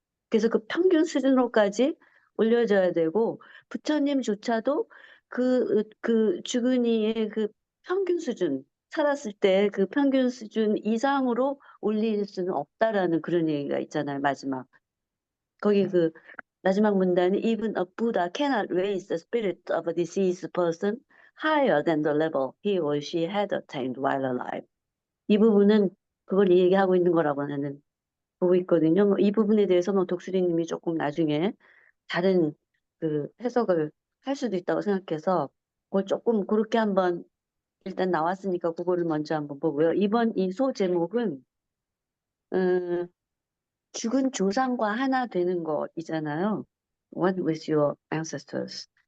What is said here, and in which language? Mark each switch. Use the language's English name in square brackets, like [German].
[Korean] 그래서 그 평균 수준으로까지 올려져야 되고 부처님조차도 그 죽은 이의 그 평균 수준 살았을 때 그 평균 수준 이상으로 올릴 수는 없다라는 그런 얘기가 있잖아요. 마지막 거기 그 마지막 문단이 [English] Even a Buddha cannot raise the spirit of a deceased person higher than the level he or she had attained while alive. [Korean] 이 부분은 그걸 얘기하고 있는 거라고 나는 보고 있거든요. 이 부분에 대해서 뭐 독수리님이 조금 나중에 다른 그 해석을 할 수도 있다고 생각해서 그걸 조금 그렇게 한번 일단 나왔으니까 그거를 먼저 한번 보고요. 이번 이 소 제목은 죽은 조상과 하나 되는 거이잖아요. [English] One with your ancestors.